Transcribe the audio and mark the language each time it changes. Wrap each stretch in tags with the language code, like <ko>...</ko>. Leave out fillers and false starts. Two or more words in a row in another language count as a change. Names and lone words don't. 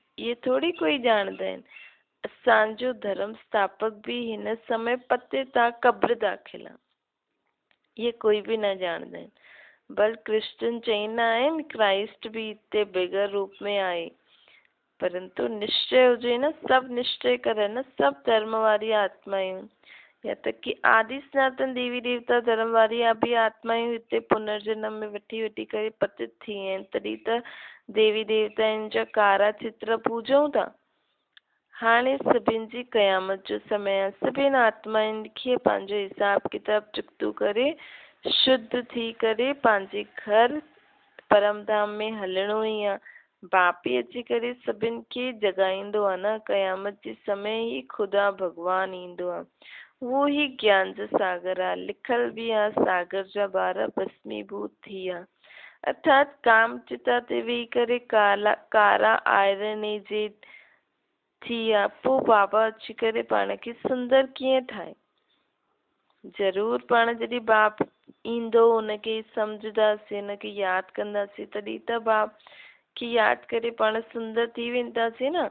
<sd>इहे थोरी कोई ॼाणंदा आहिनि। असांजो धर्म स्थापक बि हिन समय पतित आहे, क़ब्र दाख़िल आहे। इहे कोई बि न ॼाणंदा आहिनि। बल क्रिश्चन चईंदा आहिनि क्राइस्ट बि हिते बिगर रूप में आहे। परंतु निश्चय हुजे न, सभु निश्चय करनि न, सभु धर्म वारी आत्मायूं। या तक कि आदि सनातन देवी देवता धर्म वारी भी आत्मायूं हिते पुनर्जन्म में वठी वठी करे पतित थी आहिनि, तॾहिं त देवी देवताउनि जा कारा चित्र पूजऊं था। हाणे सभिनि जी क़यामत जो समय आहे। सभिनि आत्माउनि खे पंहिंजो हिसाब किताब चुकतो करे शुद्ध थी करे पंहिंजे घर परम धाम में हलणो ई आहे। बाप ही अची करे सभिनि खे जगाईंदो आहे न। क़यामत जे समय ही ख़ुदा भगवान ईंदो आहे। वो ही ज्ञान जो सागर आहे। लिखल भी आहे सागर जा ॿार भस्मीभूत थी विया। अर्थात काम चिता ते वेही करे कारा आयरन जे थी विया। पोइ बाबा अची करे पाण खे सुंदर कीअं ठाहे। ज़रूर पाण जॾहिं बाप ईंदो उनखे सम्झदासीं, उनखे यादि कंदासीं, तॾहिं त बाप खे यादि करे पाण सुंदर थी वेंदासीं न।</sd>